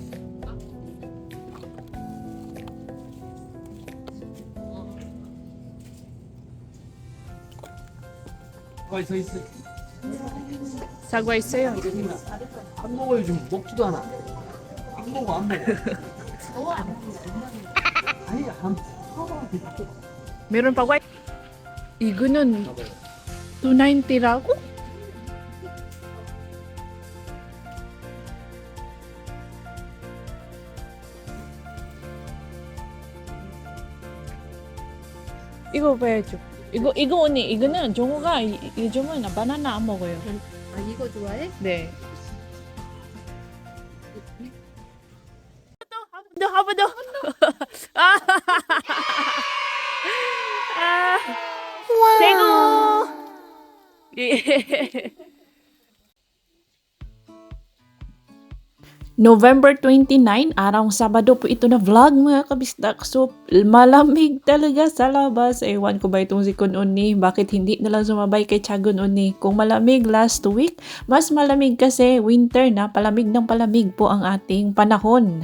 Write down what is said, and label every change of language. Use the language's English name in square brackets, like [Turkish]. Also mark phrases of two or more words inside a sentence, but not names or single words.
[Korean] 가만히 서 있어. 사과 있어요? 안 먹어요 지금 먹지도 않아. 안 먹어 안 먹어. 아니 안 먹어. [Filipino] Meron pa white. [Korean] 이거는 290라고? 이거 봐야죠. 이거 언니, 이거는 종우가 요즘은 바나나 안 먹어요. 이거 좋아해? 네. 한 번 더. 대구. 예. [Filipino] November 29, araw Sabado po ito na vlog, mga kabisdak. So, malamig talaga sa labas. Ewan ko ba itong si Kun Uni, bakit hindi na lang sumabay kay Chagon Uni? Kung malamig [English] last week, [Filipino] mas malamig kasi winter na, palamig ng palamig po ang ating panahon.